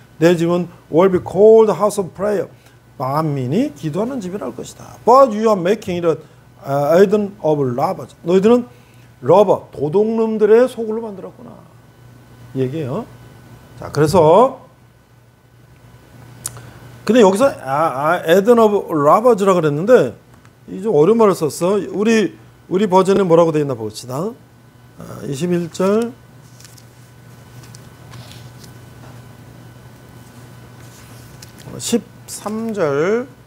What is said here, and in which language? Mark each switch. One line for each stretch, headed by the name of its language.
Korean: 내 집은
English: will be called the house of prayer.
Korean: 만민이 기도하는 집이랄 것이다.
English: But you are making it a den of robbers.
Korean: 너희들은 러버, 도둑놈들의 소굴로 만들었구나. 이 얘기예요. 자, 그래서 근데 여기서
English: Eden of Robbers
Korean: 라 그랬는데 이 좀 어려운 말을 썼어. 우리 버전에 뭐라고 되어 있나 봅시다. 21절 13절